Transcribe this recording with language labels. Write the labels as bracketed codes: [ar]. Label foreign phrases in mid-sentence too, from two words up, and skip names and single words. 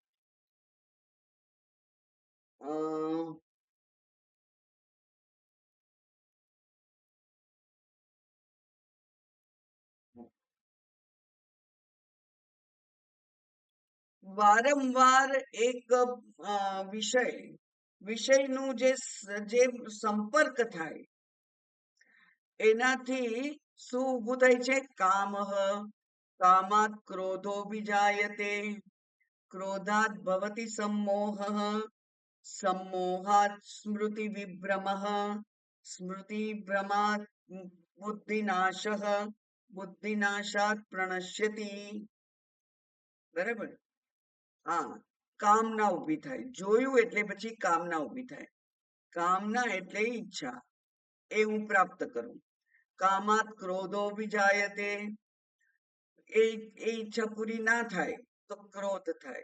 [gu] વારંવાર એક વિષયનું જે સંપર્ક થાય એનાથી શું ઊભું થાય છે? [sa] કામાત ક્રોધો વિજાયતે, ક્રોધાત ભવતિ सम्मोह, सम्मोहात् स्मृति विभ्रमः, स्मृति भ्रमात् बुद्धिनाशः, बुद्धिनाशात् प्रणश्यति. [gu] બરાબર? હા, કામના ઊભી થાય. જોયું એટલે પછી કામના ઊભી થાય. કામના એટલે ઈચ્છા, એ હું પ્રાપ્ત કરું. [sa] કામાત ક્રોધો વિજાયતે, [gu] એ ઈચ્છા પૂરી ના થાય તો ક્રોધ થાય.